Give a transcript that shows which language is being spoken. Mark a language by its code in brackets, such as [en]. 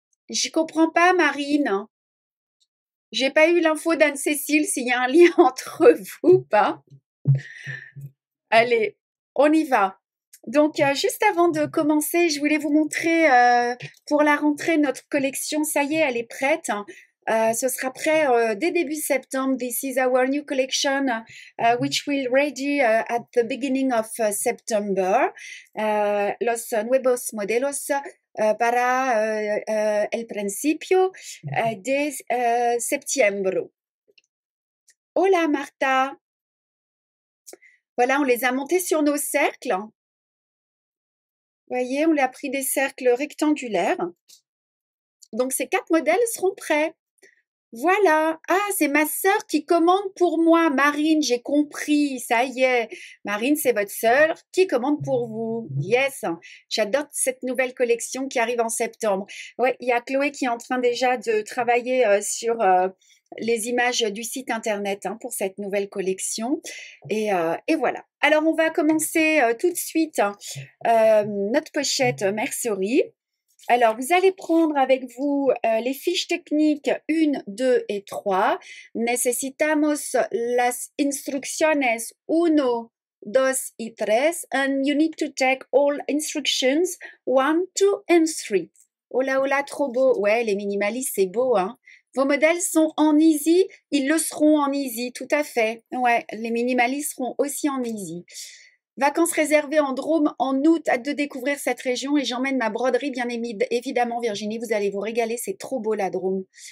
[fr] Je comprends pas, Marine. J'ai pas eu l'info d'Anne-Cécile s'il y a un lien entre vous ou pas. Allez, on y va. Donc, juste avant de commencer, je voulais vous montrer pour la rentrée notre collection. Ça y est, elle est prête. Ce sera prêt dès début septembre. [en] This is our new collection, which will ready at the beginning of September. [es] Los nuevos modelos para el principio de septiembre. Hola, Martha. [fr] Voilà, on les a montés sur nos cercles. Vous voyez, on a pris des cercles rectangulaires. Donc, ces 4 modèles seront prêts. Voilà. Ah, c'est ma sœur qui commande pour moi. Marine, j'ai compris. Ça y est. Marine, c'est votre sœur qui commande pour vous. Yes. J'adore cette nouvelle collection qui arrive en septembre. Ouais, il y a Chloé qui est en train déjà de travailler sur les images du site internet pour cette nouvelle collection. Et voilà. Alors, on va commencer tout de suite notre pochette Mercerie. Alors, vous allez prendre avec vous les fiches techniques 1, 2 et 3. [es] Necesitamos las instrucciones 1, 2 y 3. [en] And you need to take all instructions 1, 2 and 3. [fr] Oh là, trop beau. Ouais, les minimalistes, c'est beau, hein. Vos modèles sont en easy, ils le seront en easy, tout à fait. Ouais, les minimalistes seront aussi en easy. Vacances réservées en Drôme en août, hâte de découvrir cette région et j'emmène ma broderie, bien évidemment, Virginie, vous allez vous régaler, c'est trop beau la Drôme.